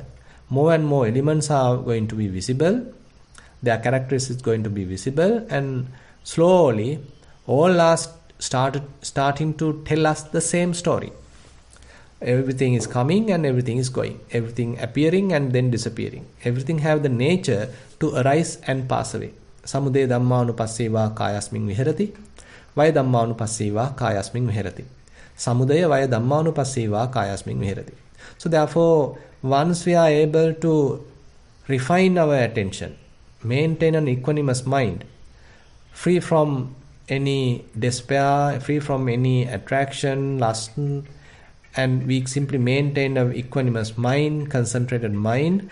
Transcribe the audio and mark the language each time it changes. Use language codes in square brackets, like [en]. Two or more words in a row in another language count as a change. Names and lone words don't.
[en] More and more elements are going to be visible, their characteristics going to be visible, and slowly all are starting to tell us the same story. Everything is coming and everything is going. Everything appearing and then disappearing. Everything have the nature to arise and pass away. [pi] Samude dhammanupasseva kayasmin viharati. Vaya dhammanupasseva kayasmin viharati. Samudaya vaya dhammanupasseva kayasmin viharati. [en] So therefore, once we are able to refine our attention, maintain an equanimous mind, free from any despair, free from any attraction, lust, and we simply maintain an equanimous mind, concentrated mind.